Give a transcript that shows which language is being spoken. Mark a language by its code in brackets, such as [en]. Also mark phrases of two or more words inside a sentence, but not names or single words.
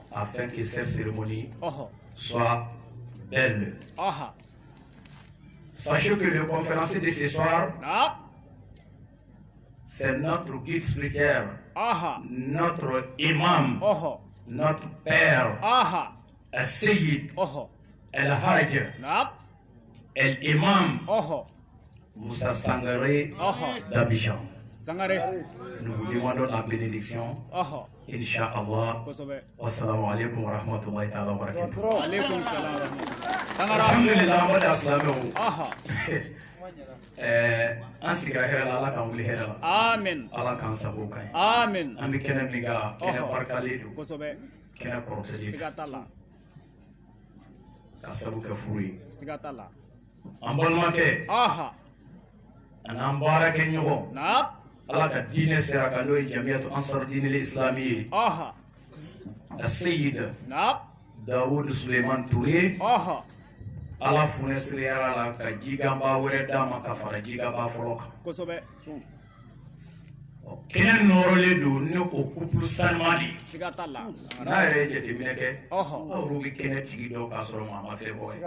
[fr] afin que cette cérémonie آها. soit belle. آها. Sachez que le conférencier de ce soir, [ar] نعم. [fr] c'est notre guide spirituel, آها. notre imam, آها. notre père, آها. Al-Sayyid, آها. Al-Hajj, [ar] نعم. [fr] Al-Imam, آها. Moussa Sangaré آها. d'Abidjan. سنغري. Nous vous demandons la bénédiction, آها. [ar] إن شاء الله. كسبة. والسلام عليكم ورحمة الله تعالى وبركاته. عليكم السلام ورحمة الله. تنغرا. الحمد لله, [fr] moi d'Aslamé. آها. [bm] An sigira hɛrɛ la, Ala k'an wuli hɛrɛ la. [ar] آمين. [bm] Ala k'an sago ka ɲi. [ar] آمين. [bm] An bɛ kɛnɛ min kan, kɛnɛ barikalen don, كسبة. kɛnɛ kɔrɔtɛlen don, siga t'a la. ka sabu kɛ furu ye. siga t'a la. An balimakɛ, آها. an'an baarakɛ ɲɔgɔn, [ar] نعم. [bm] Ala ka diinɛ sera kan n'o ye jamiyatu ansar diinil islami ye. آها. A Sayyid [ar] نعم. [bm] Daoud Suleiman Touré, آها. ala funesiri yara la ka jigamba wɛrɛ d'a ma ka fara jigaba fɔlɔ kan kosɛbɛ kɛnɛ nɔrɔlen don ni o couple sanuman de ye siga t'a la n'a yɛrɛ ye jateminɛ kɛ ɔhɔ aw bɛ kɛnɛ tigi dɔw k'a sɔrɔ maa ma fɛn fɔ ye